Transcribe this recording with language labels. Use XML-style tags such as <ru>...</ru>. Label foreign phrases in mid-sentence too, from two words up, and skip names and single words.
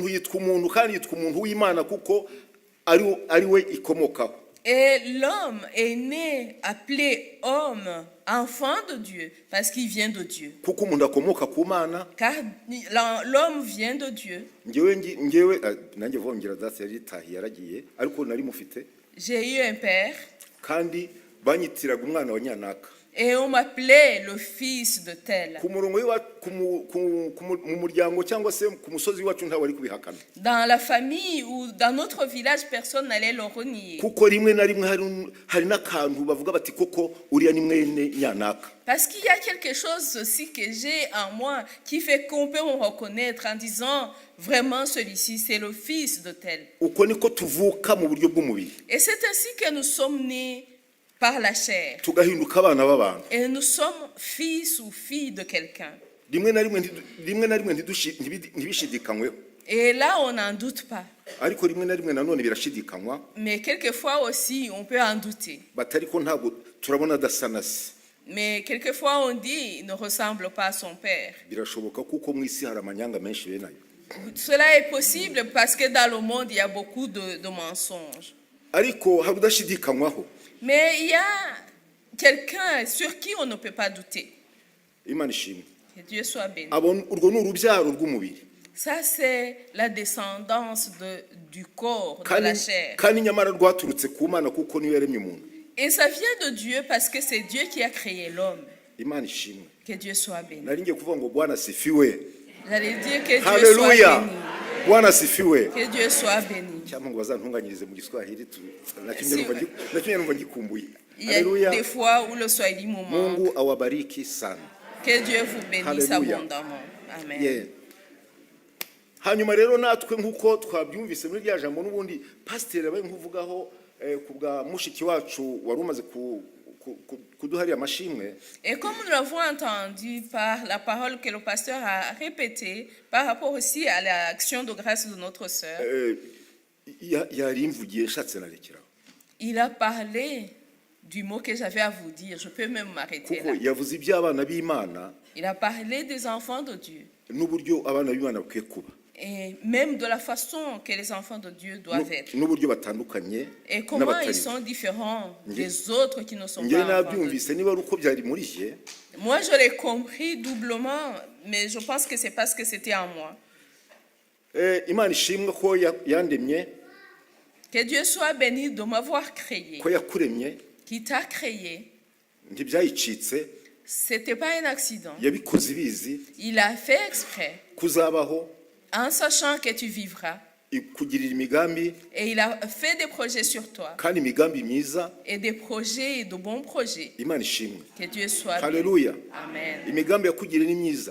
<fr>Et l'homme est né appelé homme, enfant de Dieu, parce qu'il vient de Dieu. Car l'homme vient de Dieu. J'ai eu un père</fr> <rw>kandi banyitiraga umwana wa nyanaka.</rw> <fr>et on m'appelait le fils de tel.</fr> <rw>Ku murongo mu muryango cyangwa se ku musozi wacu ntawe ari kubihakana.</rw> <fr>Dans la famille ou dans notre village, personne n'allait le renier.</fr> <rw>Kuko rimwe na rimwe hari n'akantu bavuga bati koko uriya ni mwene nyanaka.</rw> <fr>Parce qu'il y a quelque chose aussi que j'ai en moi qui fait qu'on peut me reconnaître en disant vraiment celui-ci c'est le fils de tel.</fr> <rw>Uko niko tuvuka mu buryo bw'umubiri.</rw> <fr>Et c'est ainsi que nous sommes nés par la chair.</fr> <rw>Tugahinduka abana b'abantu.</rw> <fr>Et nous sommes fils ou filles de quelqu'un.</fr> <rw>Rimwe na rimwe ntibishidikanyweho.</rw> <fr>Et là, on n'en doute pas.</fr> <rw>Ariko rimwe na rimwe nanone birashidikanywa.</rw> <fr>Mais quelquefois aussi, on peut en douter.</fr> <rw>Batariko ntabwo turabona adasa na se.</rw> <fr>Mais quelquefois, on dit il ne ressemble pas à son père.</fr> <rw>Birashoboka kuko mu isi hari amanyanga menshi benayo.</rw> <fr>Cela est possible parce que dans le monde, il y a beaucoup de mensonges.</fr> <rw>Ariko hari udashidikanywaho.</rw> <fr>Mais il y a quelqu'un sur qui on ne peut pas douter.</fr> <rw>Imana ishimwe.</rw> <fr>Que Dieu soit béni.</fr> <rw>Urwo ni urubyaro rw'umubiri.</rw> <fr>Ça, c'est la descendance du corps, de la chair.</fr> <rw>Kandi nyamara rwaturutse ku Mana kuko niyo yaremye umuntu.</rw> <fr>Et ça vient de Dieu parce que c'est Dieu qui a créé l'homme.</fr> <rw>Imana ishimwe.</rw> <fr>Que Dieu soit béni.</fr> <rw>Nari ngiye kuvuga ngo</rw> <sw>Bwana sifiwe.</sw> <fr>J'allais dire que Dieu Hallelujah. soit béni.</fr> <sw>Bwana sifiwe.</sw> <fr>Que Dieu soit béni.</fr> <rw>Cyangwa ngo bazantunganyirize mu Giswahili nakinye numva ngikumbuye.</rw> <fr>Il y a des fois où le Swahili me manque.</fr> <sw>Mungu awabariki sana.</sw> <fr>Que Dieu vous bénisse Hallelujah. abondamment. Amen. Yeah.</fr> <rw>Hanyuma rero natwe nkuko twabyumvise muri rya jambo n'ubundi pasiteri abaye nkuvugaho ku bwa mushiki wacu wari umaze kuduhariya amashimwe.</rw> <fr>Et comme nous l'avons entendu par la parole que le pasteur a répétée par rapport aussi à l'action de grâce de notre sœur,</fr> <rw>yarimvugiye nshatse narekeraho.</rw> <fr>il a parlé du mot que j'avais à vous dire. Je peux même m'arrêter là.</fr> <rw>Kuko yavuze iby'abana b'Imana.</rw> <fr>Il a parlé des enfants de Dieu.</fr> <rw>N'uburyo abana b'Imana bakwiye kuba.</rw> <fr>Et même de la façon que les enfants de Dieu doivent être.</fr> <rw>N'uburyo batandukanye.</rw> <fr>Et comment ils sont différents des autres qui ne sont pas enfants de Dieu.</fr> <rw>Niba uko byari muri je.</rw> <fr>Moi, je l'ai compris doublement, mais je pense que c'est parce que c'était en moi.</fr> <rw>Imana ishimwe ko yandemye.</rw> <fr>Que Dieu soit béni de m'avoir créé.</fr> <rw>Ko yakuremye.</rw> <fr>Qui t'a créé.</fr> <rw>Ntibyayicitse.</rw> <fr>C'était pas un accident.</fr> <rw>Yabikoze ibizi.</rw> <fr>Il a fait exprès.</fr> <rw>Kuzabaho.</rw> <fr>En sachant que tu vivras.</fr> <rw>Kugirira imigambi.</rw> <fr>Et il a fait des projets sur toi.</fr> <rw>Kandi imigambi myiza.</rw> <fr>Et des projets, de bons projets.</fr> <rw>Imana ishimwe.</rw> <fr>Que Dieu soit béni. Hallelujah. Amen.</fr> <rw>Imigambi yakugirira ni myiza.</rw>